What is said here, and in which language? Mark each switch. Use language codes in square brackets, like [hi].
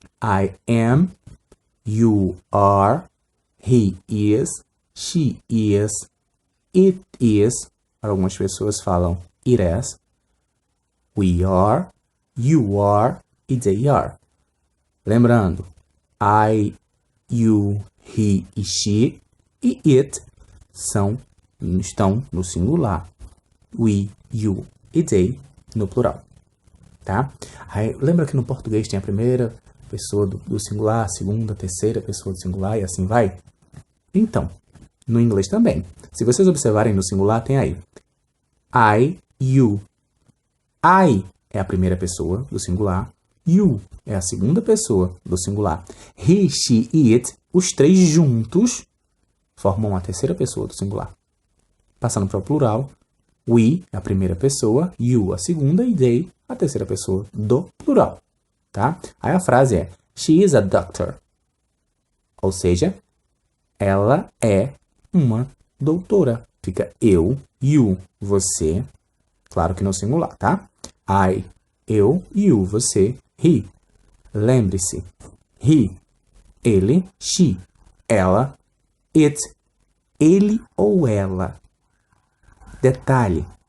[en] I am, you are, he is, she is, it is. [pt] Algumas pessoas falam [en] it is. We are, you are e they are. [pt] Lembrando, I, you, he e she e it estão no singular. We, you e they no plural. Tá? Aí, lembra que no português tem a primeira pessoa do singular, a segunda, a terceira pessoa do singular e assim vai? Então, no inglês também. Se vocês observarem no singular, tem aí I, you. I é a primeira pessoa do singular. You é a segunda pessoa do singular. He, she e it, os três juntos, formam a terceira pessoa do singular. Passando para o plural, we é a primeira pessoa, you a segunda e they a terceira pessoa do plural. Tá? Aí a frase é: [en] She is a doctor. [pt] Ou seja, ela é uma doutora. Fica eu, you, você, Claro que no singular, tá? I, eu, you, você, he. Lembre-se. He, ele, she, ela, it, ele ou ela. Detalhe.